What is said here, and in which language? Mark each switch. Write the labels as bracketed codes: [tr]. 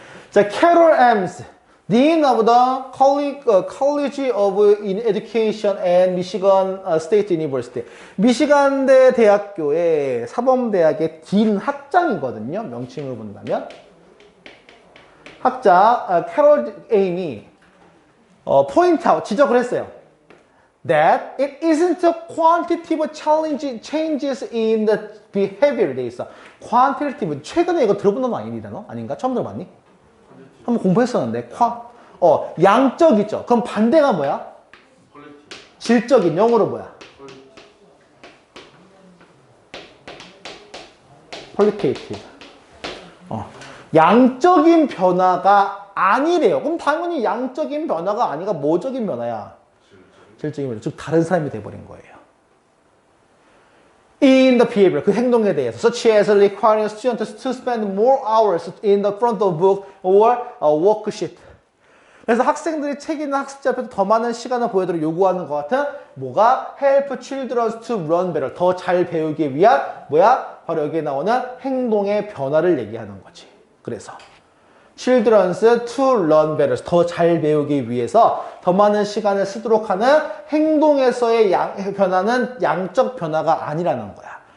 [en] 자, Carol Ames, Dean of the College of Education and Michigan State University. [ko] 미시간대 대학교의 사범대학의 딘 학장이거든요. 명칭을 본다면. 학자, 캐롤 에임이 포인트아웃, 지적을 했어요. [en] That it isn't a quantitative changes in the behavior [ko] 돼 있어. quantitative, 최근에 이거 들어본 놈 아닙니다, 너? 아닌가? 처음 들어봤니? 한번 공부했었는데, 양적이죠. 그럼 반대가 뭐야? 질적인, 영어로 뭐야? [en] qualitative. [ko] 양적인 변화가 아니래요. 그럼 당연히 양적인 변화가 아니라 뭐적인 변화야? 질적인 변화. 즉 다른 사람이 돼버린 거예요. [en] In the behavior, [ko] 그 행동에 대해서, [en] such as requiring students to spend more hours in the front of book or a worksheet. [ko] 그래서 학생들이 책이나 학습지 앞에서 더 많은 시간을 보여드려 요구하는 것 같은 뭐가 [en] help children to learn better, [ko] 더 잘 배우기 위한 뭐야? 바로 여기에 나오는 행동의 변화를 얘기하는 거지. 그래서 [en] children's to learn better, [ko] 더 잘 배우기 위해서 더 많은 시간을 쓰도록 하는 행동에서의 변화는 양적 변화가 아니라는 거야.